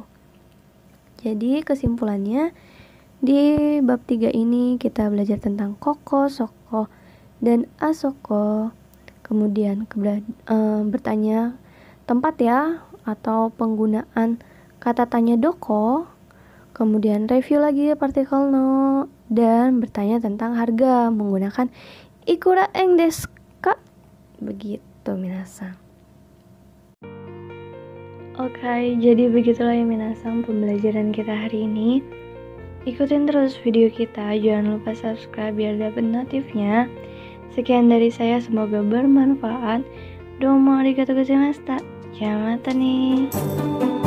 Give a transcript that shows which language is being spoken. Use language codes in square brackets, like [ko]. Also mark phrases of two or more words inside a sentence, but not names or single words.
[id] Jadi kesimpulannya, di bab 3 ini kita belajar tentang koko, soko, dan asoko. Kemudian bertanya tempat ya, atau penggunaan kata tanya doko. Kemudian review lagi partikel no, dan bertanya tentang harga menggunakan [ja] いくら円ですか. [id] Begitu minasang. Oke, jadi begitulah ya minasang pembelajaran kita hari ini. Ikutin terus video kita, jangan lupa subscribe biar dapat notifnya. Sekian dari saya, semoga bermanfaat. [ja] どうもありがとうございました. [id] Jamata nih.